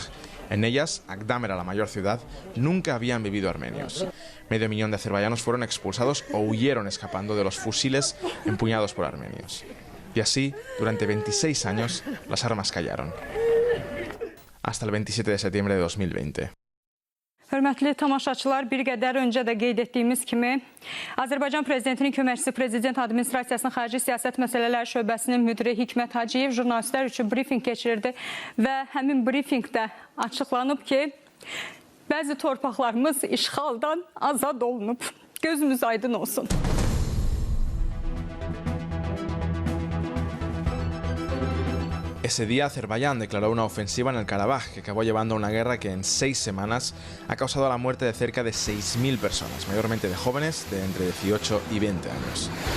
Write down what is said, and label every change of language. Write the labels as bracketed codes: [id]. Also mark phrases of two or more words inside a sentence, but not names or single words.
[es] En ellas, Agdam era la mayor ciudad, nunca habían vivido armenios. 500.000 de azerbaiyanos fueron expulsados o huyeron escapando de los fusiles empuñados por armenios. Y así, durante 26 años, las armas callaron. Hasta el 27 de septiembre de 2020. [az] Hörmətli tamaşaçılar, bir qədər öncə də qeyd etdiyimiz kimi, Azərbaycan Prezidentinin köməkçisi Prezident Administrasiyasının Xarici Siyasət Məsələləri Şöbəsinin müdiri Hikmət Hacıyev jurnalistlər üçün brifinq keçirdi və həmin brifinqdə açıqlanıb ki, bəzi torpaqlarımız işğaldan azad olunub. Gözümüz aydın olsun. [es] Ese día, Azerbaiyán declaró una ofensiva en el Karabaj que acabó llevando a una guerra que en 6 semanas ha causado la muerte de cerca de 6.000 personas, mayormente de jóvenes de entre 18 y 20 años.